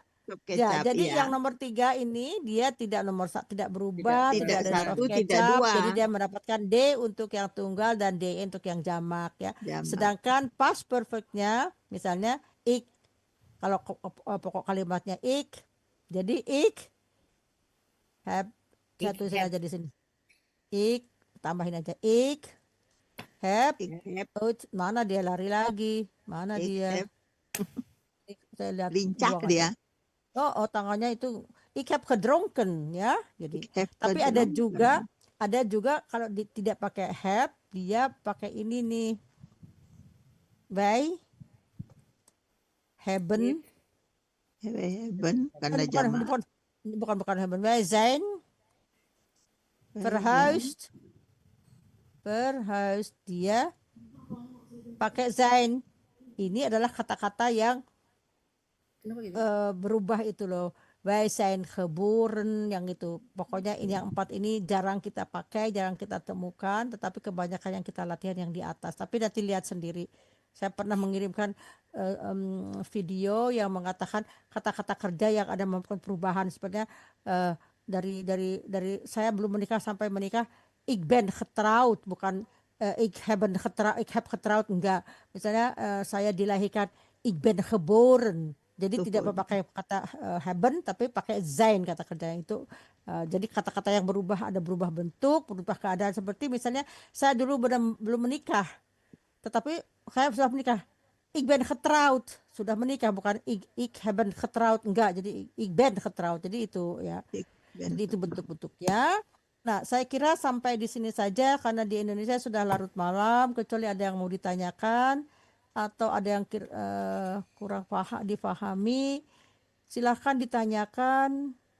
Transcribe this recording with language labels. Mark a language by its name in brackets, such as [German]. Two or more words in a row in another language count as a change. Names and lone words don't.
[Indonesian] soft Ya, kecap. jadi Iya. yang nomor 3 ini dia tidak tidak berubah, Tidak ada satu, soft tidak kecap. dua. Jadi dia mendapatkan D untuk yang tunggal dan DE untuk yang jamak ya. Jamak. Sedangkan past perfectnya misalnya ik, kalau pokok kalimatnya ik, jadi [Dutch] ik have, [Indonesian] saya [Dutch] Ik [Indonesian] tulisin [Dutch] heb. [Indonesian] aja di sini. Ik, tambahin aja [Dutch] ik have, Ik heb, [Indonesian] mana dia lari lagi? Mana [Dutch] ik [Indonesian] dia? [Dutch] heb. [Indonesian] Saya lihat Lincah buang dia. aja. Oh, tangannya itu [Dutch] ik heb gedronken [Indonesian] ya. Jadi [Dutch] Ik heb [Indonesian] tapi [Dutch] gedronken. [Indonesian] ada juga kalau tidak pakai have, dia pakai ini nih. [Dutch] Wij hebben [Indonesian] Hebben karena jamak. [Dutch] bukan hebben. Wij zijn verhuisd. [Indonesian] Dia pakai zijn. Ini adalah kata-kata yang Kenapa gitu? berubah itu loh. [Dutch] Wij zijn geboren, [Indonesian] yang itu. Pokoknya ini yang 4 ini jarang kita pakai, jarang kita temukan, tetapi kebanyakan yang kita latihan yang di atas. Tapi nanti lihat sendiri. Saya pernah mengirimkan video yang mengatakan kata-kata kerja yang ada melakukan perubahan. Sebenarnya dari saya belum menikah sampai menikah, [Dutch] ik ben getrouwd, bukan ik heb getrouwd, [Indonesian] enggak. Misalnya saya dilahirkan, [Dutch] ik ben geboren. [Indonesian] Jadi tidak memakai kata hebben, tapi pakai zijn kata kerja itu. Jadi kata-kata yang berubah, ada berubah bentuk, berubah keadaan. Seperti misalnya saya dulu belum menikah, tetapi saya sudah menikah. [Dutch] Ik ben getrouwd, [Indonesian] sudah menikah, bukan [Dutch] ik hebben getrouwd, [Indonesian] enggak. [Dutch] Jadi ik ben getrouwd. [Indonesian] Jadi itu ya. Jadi itu bentuk-bentuknya. Nah, saya kira sampai di sini saja karena di Indonesia sudah larut malam, kecuali ada yang mau ditanyakan atau ada yang kurang difahami, silahkan ditanyakan.